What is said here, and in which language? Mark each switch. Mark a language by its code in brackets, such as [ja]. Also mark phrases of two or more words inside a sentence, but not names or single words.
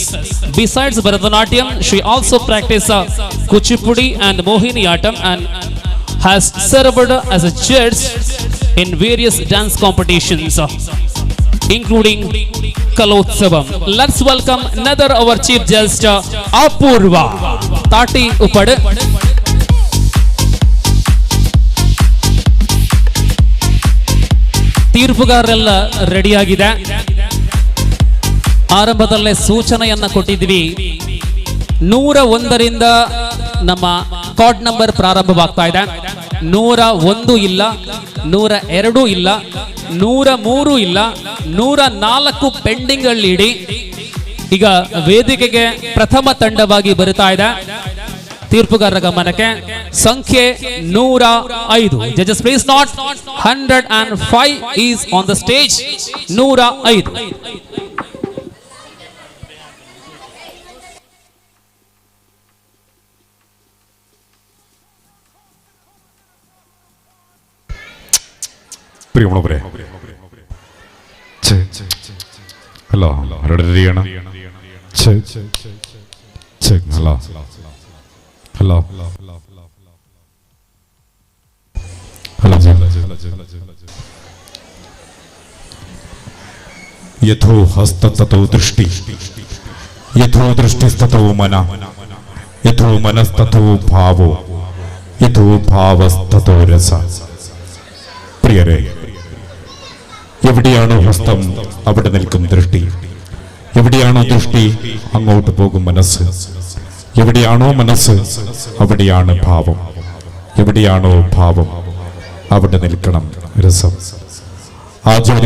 [en] Besides Bharatanatyam, she also practiced Kuchipudi and Mohiniyattam and has served as a judge in various dance competitions, including Kalolsavam. Let's welcome another our Chief Judge, Apurva. Tati Upad. [kn] ತೀರ್ಪುಗಾರರೆಲ್ಲ ರೆಡಿಯಾಗಿದೆ. ಆರಂಭದಲ್ಲೇ ಸೂಚನೆಯನ್ನ ಕೊಟ್ಟಿದ್ವಿ. 101ರಿಂದ ನಮ್ಮ ಕಾರ್ಡ್ ನಂಬರ್ ಪ್ರಾರಂಭವಾಗ್ತಾ ಇದೆ. 101 ಇಲ್ಲ, 102 ಇಲ್ಲ, 103 ಇಲ್ಲ, 104 ಪೆಂಡಿಂಗ್ ಅಲ್ಲಿ ಇಡಿ. ಈಗ ವೇದಿಕೆಗೆ ಪ್ರಥಮ ತಂಡವಾಗಿ ಬರುತ್ತಾ ಇದೆ. ತೀರ್ಪುಗಾರರ ಗಮನಕ್ಕೆ ಸಂಖ್ಯೆ 105. [en] judges please note. 105 is on the stage. 105. [ml] പ്രിയമുള്ളവരെ, ഹലോ റെഡിയാണ്. [en] hello hello [sa] यतो हस्तस्ततो दृष्टिः, यतो दृष्टिस्ततो मनः, यतो मनस्ततो भावो, यतो भावस्ततो रसः. [ml] പ്രിയരെ, എവിടെയാണോ ഹസ്തം അവിടെ നിൽക്കും ദൃഷ്ടി. എവിടെയാണോ ദൃഷ്ടി അങ്ങോട്ട് പോകും മനസ്സ്. എവിടെയാണോ മനസ്സ് അവിടെയാണ് ഭാവം. എവിടെയാണോ ഭാവം അവിടെ നിൽക്കണം രസം.